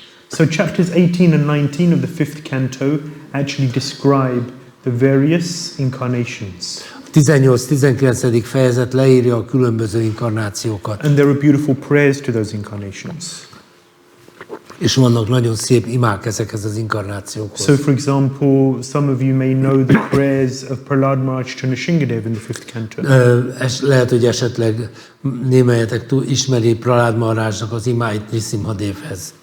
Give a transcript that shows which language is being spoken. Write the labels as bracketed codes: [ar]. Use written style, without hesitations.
[en] So chapters 18 and 19 of the fifth canto actually describe the various incarnations. [hu] A 18-19. fejezet leírja a különböző inkarnációkat. [en] And there are beautiful prayers to those incarnations. [hu] És vannak nagyon szép imák ezekhez az inkarnációkhoz. [en] So for example, some of you may know the prayers of Prahlad Maharaj to Nrsimhadev in the fifth canto. [hu] Lehet, hogy esetleg némelyetek ismeri Prahlad Maharajnak az imáit Nrsimhadevhez.